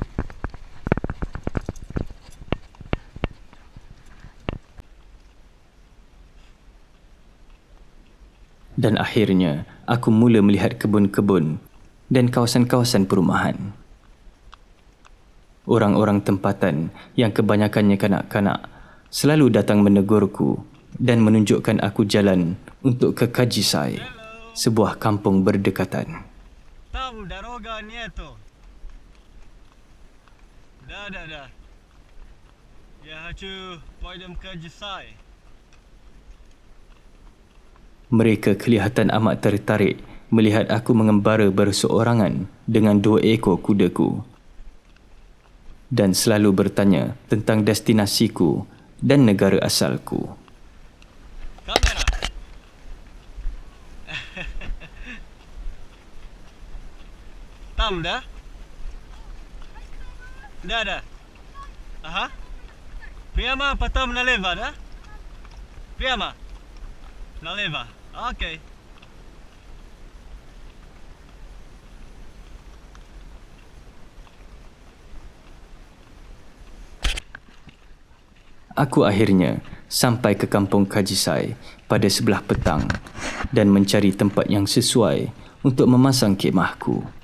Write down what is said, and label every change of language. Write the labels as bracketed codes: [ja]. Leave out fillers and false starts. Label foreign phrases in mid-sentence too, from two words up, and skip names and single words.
[ms] Dan akhirnya, aku mula melihat kebun-kebun dan kawasan-kawasan perumahan. Orang-orang tempatan yang kebanyakannya kanak-kanak selalu datang menegurku dan menunjukkan aku jalan untuk ke Kajisai, sebuah kampung berdekatan. [ru] Там дорога нету. Да. Я хочу пойдем к Каджисай. [ms] Mereka kelihatan amat tertarik melihat aku mengembara berseorangan dengan 2 ekor kudaku dan selalu bertanya tentang destinasiku dan negara asalku. Kamera. Tam dah? [ru] Да. Ага. Прямо потом налево, да? Прямо. Налево. Окей. [ms] Aku akhirnya sampai ke kampung Kajisai pada sebelah petang dan mencari tempat yang sesuai untuk memasang kemahku.